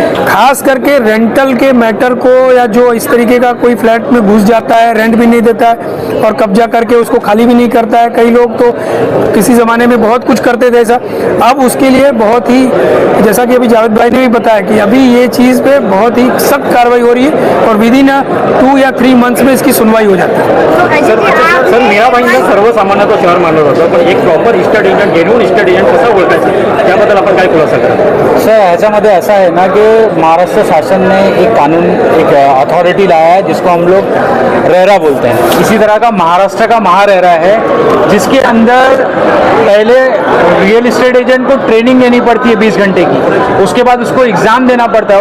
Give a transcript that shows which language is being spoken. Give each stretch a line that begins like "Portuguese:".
Hindi: खास करके रेंटल के मैटर को, या जो इस तरीके का कोई फ्लैट में घुस जाता है, रेंट भी नहीं देता है और कब्जा करके उसको खाली भी नहीं करता है, कई लोग तो किसी ज़माने में बहुत कुछ करते थे ऐसा। अब उसके लिए बहुत ही, जैसा कि अभी जावेद भाई ने भी बताया कि अभी ये चीज़ पे बहुत ही सख्त कार्रवाई हो रही है और विदिन 2 या 3 मंथ्स में इसकी सुनवाई हो जाती है।
Marathi: सर, मीरा भाईंना सर्वसामान्य तो शहर मानलं जातं, पण एक proper estate agent, genuine estate agent कसं ओळखायचं त्याबद्दल आपण काय खुलासा करा?
Hindi: सर, ह्याच्यामध्ये ऐसा है ना कि महाराष्ट्र शासन ने एक कानून, एक अथॉरिटी लाया है जिसको हम लोग रेरा बोलते हैं। इसी तरह का महाराष्ट्र का महारेरा है जिसके अंदर पहले रियल इस्टेट एजेंट को ट्रेनिंग लेनी पड़ती है 20 घंटे की, उसके बाद उसको एग्ज़ाम देना पड़ता है।